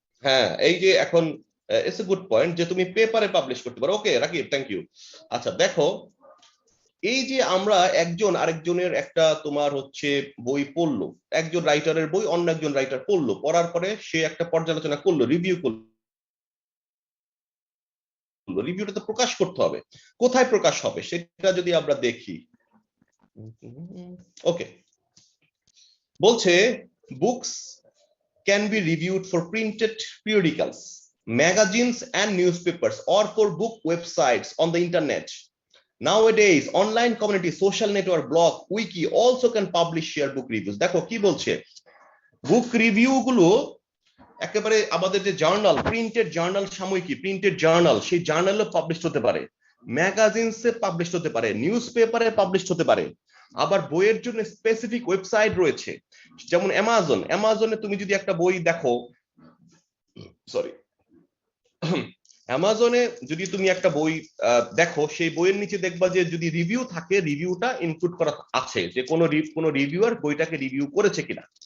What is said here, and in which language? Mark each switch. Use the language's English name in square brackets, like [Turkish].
[Bangla] হ্যাঁ, এই যে এখন [English] it's a good point [Bangla] যে তুমি পেপারে পাবলিশ করতে পারো। ওকে রাকিব, [English] Thank you. [Bangla] আচ্ছা দেখো, এই যে আমরা একজন আরেকজনের একটা তোমার হচ্ছে বই পড়লো, একজন রাইটারের বই অন্য একজন রাইটার পড়লো, পড়ার পরে সে একটা পর্যালোচনা করলো, রিভিউ করলো, রিভিউটা তো প্রকাশ করতে হবে। কোথায় প্রকাশ হবে সেটা যদি আমরা দেখি, [English] Okay, বলছে books can be reviewed for printed periodicals, magazines, and newspapers, or for book websites on the internet. Nowadays, online community, social network, blog, wiki also can publish share book reviews. [Bangla] দেখো কি বলছে, বুক রিভিউ গুলো একেবারে আমাদের যে journal, printed journal, সাময়িকী, printed journal, সেই জার্নালে পাবলিশ হতে পারে, ম্যাগাজিনসে পাবলিশ হতে পারে, নিউজ পেপারে পাবলিশ হতে পারে। আবার বইয়ের জন্য স্পেসিফিক ওয়েবসাইট রয়েছে, যেমন অ্যামাজনে তুমি যদি একটা বই দেখো, সরি, অ্যামাজনে যদি তুমি একটা বই দেখো, সেই বইয়ের নিচে দেখবা যে যদি রিভিউ থাকে, রিভিউটা ইনক্লুড করা আছে যে কোনো রিভিউয়ার বইটাকে রিভিউ করেছে কিনা।